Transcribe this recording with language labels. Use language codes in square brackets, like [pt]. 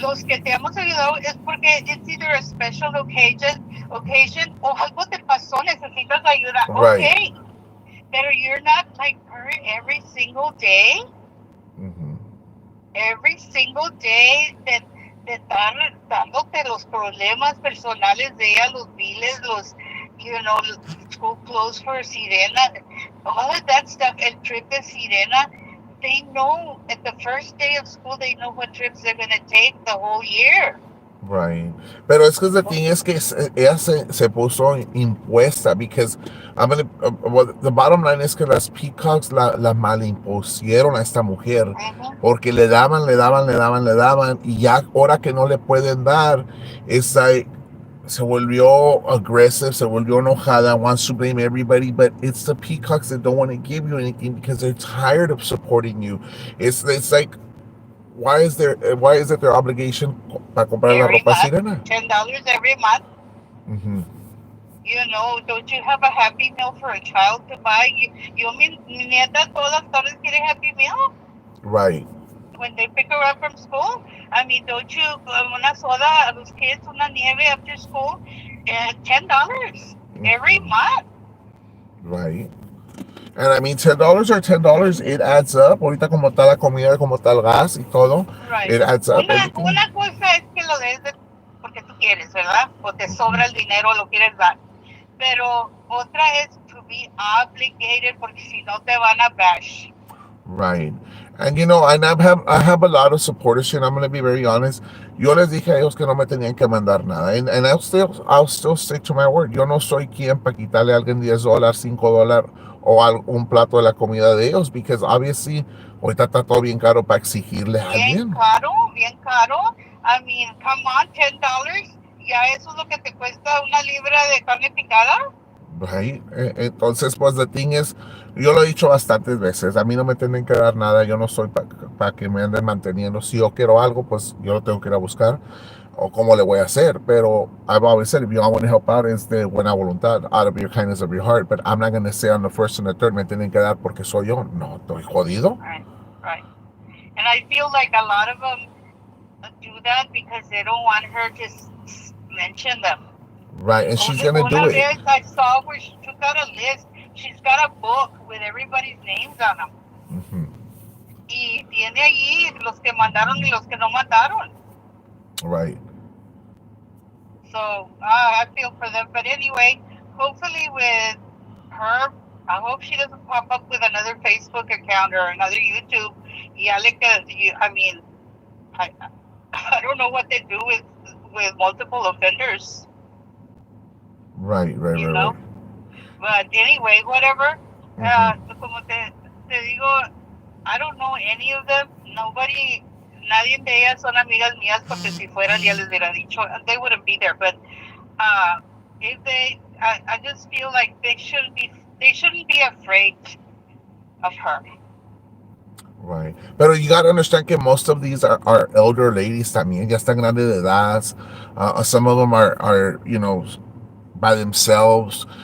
[es] Los que te hemos ayudado es porque [en] it's either a special occasion [es] o algo te pasó, necesitas ayuda. [en] Right. Okay, but you're not like her every single day. Mm-hmm. Every single day [es] de estar dándote los problemas personales de ella, los biles, los, [en] you know, school clothes for Sirena, all of that stuff, el trip de Sirena, they know at the first day of school, they know what trips they're going to take the whole year. Right. [es] Pero es que [en] the thing [es] es que ella se puso impuesta [en] because well, the bottom line [es] es que las peacocks la malimpusieron a esta mujer Uh-huh. porque le daban y ya ahora que no le pueden dar, es [en] like, [es] se volvió [en] aggressive, [es] se volvió enojada, [en] wants to blame everybody, but it's the peacocks that don't want to give you anything because they're tired of supporting you. It's like why is it their obligation [es] para comprar la [en] Every [es] ropa [en] month, sirena? $10 every month. Mm-hmm. You know, don't you have a Happy Meal for a child to buy? [es] Mi nieta todas las tardes quiere Happy Meal. [en] Right. When they pick her up from school. I mean, don't you [es] una soda a los kids, una nieve [en] after school? $10 every month. Right. And I mean, $10 it adds up. [es] Ahorita como está la comida, como está el gas y todo, [en] Right. it adds up everything. [es] Una cosa es que lo des porque tú quieres, ¿verdad? O te sobra el dinero, lo quieres dar. Pero otra es [en] to be obligated [es] porque si no te van a bash. [en] Right. And you know, and I have a lot of supporters and I'm gonna be very honest. [es] Yo les dije a ellos que no me tenían que mandar nada. [en] And I'll still stick to my word. [es] Yo no soy quien para quitarle a alguien $10, $5 o un plato de la comida de ellos, [en] because obviously [es] ahorita está todo bien caro para exigirle a Bien alguien. caro, bien caro. [en] I mean, come on, $10. [es] Ya eso es lo que te cuesta una libra de carne picada. [en] Right. [es] Entonces, pues, [en] the thing is, [es] yo lo he dicho bastantes veces, a mí no me tienen que dar nada, yo no soy para que me anden manteniendo. Si yo quiero algo, pues yo lo tengo que ir a buscar, o cómo le voy a hacer. [en] Pero I've always said, if you want to help out, [es] es de buena voluntad, [en] out of your kindness of your heart. But I'm not going to say on the first and the third, [es] me tienen que dar porque soy yo. No, estoy jodido. [en] Right, right. And I feel like a lot of them do that because they don't want her to mention them. Right, and she's going to do [es] Una [en] it. vez I saw where she took out a list. She's got a book with everybody's names on them. Mm-hmm. [es] Y tiene allí los que mandaron y los que no mandaron. [en] Right. So I feel for them. But anyway, hopefully with her, I hope she doesn't pop up with another Facebook account or another YouTube. I mean, I don't know what they do with multiple offenders. Right. You know? But anyway, whatever. [es] Como te digo, [en] I don't know any of them. [es] Nadie de ellas son amigas mías porque si fueran ya les hubiera dicho, [en] they wouldn't be there. But I just feel like they shouldn't be afraid of her. Right. Pero you got to understand que most of these are elder ladies también, [es] ya están grandes de edad. [en] Some of them are, by themselves.